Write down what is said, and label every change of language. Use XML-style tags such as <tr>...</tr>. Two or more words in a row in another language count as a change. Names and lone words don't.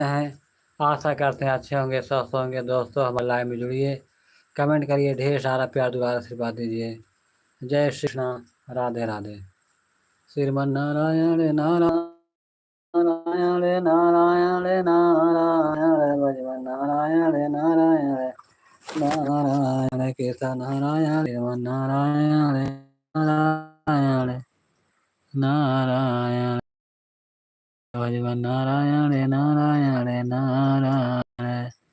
<hi>हैं। आशा करते हैं अच्छे होंगे, स्वस्थ होंगे। दोस्तों हमारे लाइव में जुड़िए, कमेंट करिए, ढेर सारा प्यार दुआरा आशीर्वाद दीजिए। जय श्री कृष्ण, राधे राधे। श्रीमन नारायण नारायण नारायण नारायण भजवन नारायण नारायण नारायण कृष्ण नारायण श्रीमन नारायण नारायण नारायण भजवन नारायण नारायण नारायण</hi>